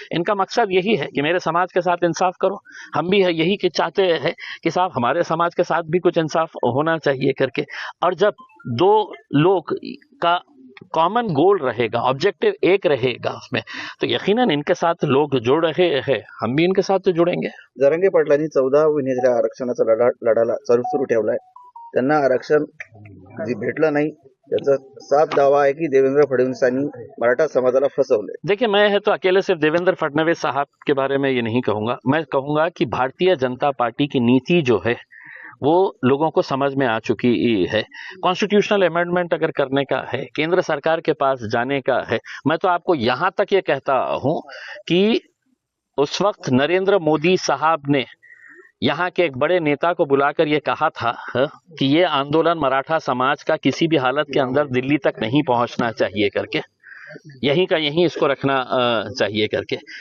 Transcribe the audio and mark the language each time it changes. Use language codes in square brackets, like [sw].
[hi] इनका मकसद यही है कि मेरे समाज के साथ इंसाफ करो, हम भी है यही कि चाहते हैं कि साहब हमारे समाज के साथ भी कुछ इंसाफ होना चाहिए करके। और जब दो लोग का कॉमन गोल रहेगा, ऑब्जेक्टिव एक रहेगा उसमें, तो यकीनन इनके साथ लोग जुड़ रहे हैं, हम भी इनके साथ तो जुड़ेंगे। [mr] जरांगे पाटलांनी 14 विनेच्या आरक्षणाचा लढा सुरू ठेवलाय. त्यांना आरक्षण जे भेटलं नाही त्याचा साफ दावा आहे की देवेंद्र फडणवीसांनी मराठा समाजाला फसवले. [hi] देखिए, मैं है तो अकेले सिर्फ देवेंद्र फडणवीस साहब के बारे में ये नहीं कहूंगा, मैं कहूंगा कि भारतीय जनता पार्टी की नीति जो है वो लोगों को समझ में आ चुकी है। कॉन्स्टिट्यूशनल अमेंडमेंट अगर करने का है, केंद्र सरकार के पास जाने का है, मैं तो आपको यहां तक ये कहता हूं कि उस वक्त नरेंद्र मोदी साहब ने यहाँ के एक बड़े नेता को बुलाकर ये कहा था कि ये आंदोलन मराठा समाज का किसी भी हालत के अंदर दिल्ली तक नहीं पहुंचना चाहिए करके, यहीं का यहीं इसको रखना चाहिए करके।